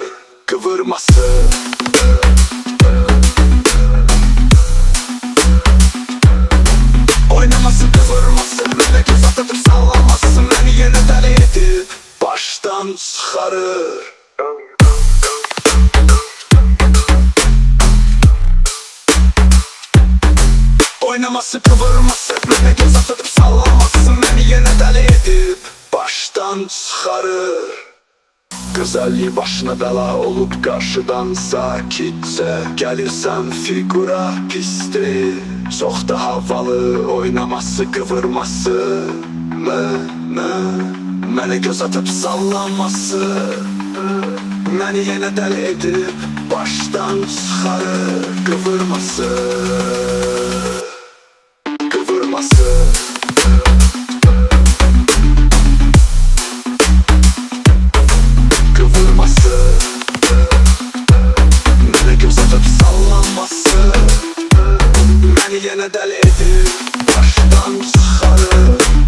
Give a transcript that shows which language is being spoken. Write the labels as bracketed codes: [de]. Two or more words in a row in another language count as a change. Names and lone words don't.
[az] Kıvırması, oynaması, kıvırması, mənə göz atıp sallanması, məni yenə dəli edib başdan çıxarır. Oynaması, kıvırması, mənə göz atıp sallaması, məni yenə dəli edib başdan çıxarır. [tr] Güzelliği başına bela olup karşıdan sakitçe gelirsen figura pis değil, çok da havalı oynaması, [az] kıvırması, mənə göz atıp sallanması, məni yenə dəli edib başdan çıxarır. Kıvırması, kıvırması, kıvırması, mənə göz atıp sallanması, məni yenə dəli edib başdan çıxarır.